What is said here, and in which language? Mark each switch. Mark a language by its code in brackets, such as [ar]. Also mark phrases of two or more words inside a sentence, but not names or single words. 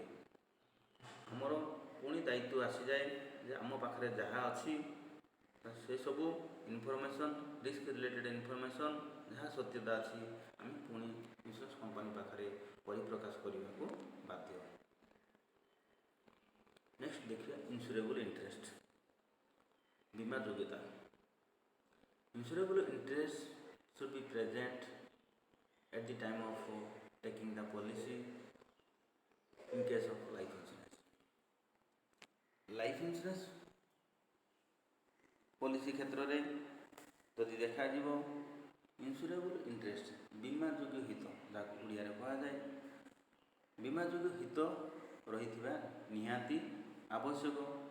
[or] ଆମର ପୁଣି ଦାୟିତ୍ୱ ଆସିଯାଏ ଯେ ଆମ ପାଖରେ ଯାହା ଅଛି ସେସବୁ [en] information, risk related information [or] ଯାହା ସତ୍ୟତା ଅଛି, ଆମେ ପୁଣି [en] insurance company [or] ପାଖରେ ପରିପ୍ରକାଶ କରିବାକୁ ବାଧ୍ୟ। ନେକ୍ସଟ ଦେଖିବା [en] insurable interest, [or] ବୀମା ଯୋଗ୍ୟତା। [en] insurable interest should be present at the time of taking the policy in case of life insurance. life insurance policy [or] କ୍ଷେତ୍ରରେ ଯଦି ଦେଖାଯିବ, [en] insurable interest [or] ବୀମା ଯୋଗ୍ୟ ହିତ, ଯାହାକୁ ଓଡ଼ିଆରେ କୁହାଯାଏ, ବୀମା ଯୋଗ୍ୟ ହିତ ରହିଥିବା ନିହାତି ଆବଶ୍ୟକ।